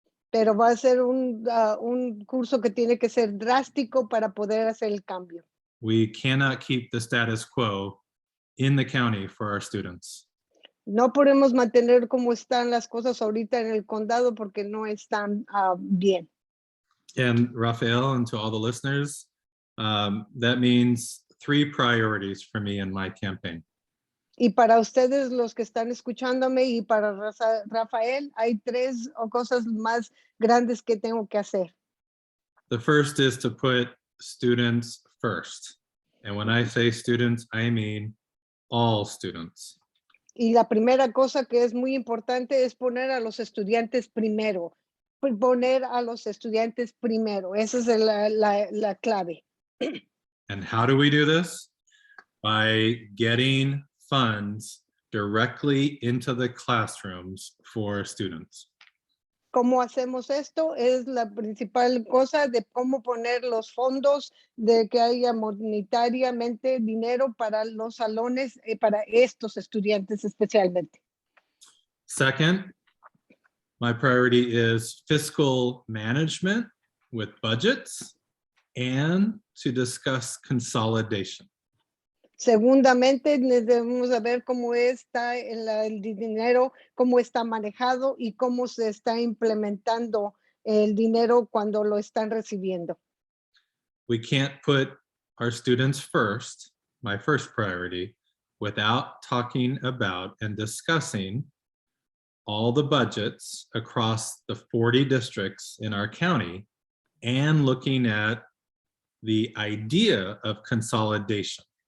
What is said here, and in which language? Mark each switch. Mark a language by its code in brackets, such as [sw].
[es] Pero va a ser un curso que tiene que ser drástico para poder hacer el cambio. [en] We cannot keep the status quo in the county for our students. [es] No podemos mantener como están las cosas ahorita en el condado porque no están bien. [en] And Rafael, and to all the listeners, that means 3 priorities for me in my campaign. [es] Y para ustedes, los que están escuchándome, y para Rafael, hay 3 cosas más grandes que tengo que hacer. [en] The first is to put students first. And when I say students, I mean all students. [es] Y la primera cosa que es muy importante es poner a los estudiantes primero. poner a los estudiantes primero. Esa es la clave. [en] And how do we do this? By getting funds directly into the classrooms for students. [es] ¿Cómo hacemos esto? Es la principal cosa de cómo poner los fondos, de que haya monetariamente dinero para los salones, para estos estudiantes especialmente. [en] Second, my priority is fiscal management with budgets and to discuss consolidation. [es] Segundamente, debemos saber cómo está el dinero, cómo está manejado y cómo se está implementando el dinero cuando lo están recibiendo. [en] We can't put our students first, my first priority, without talking about and discussing all the budgets across the 40 districts in our county and looking at the idea of consolidation.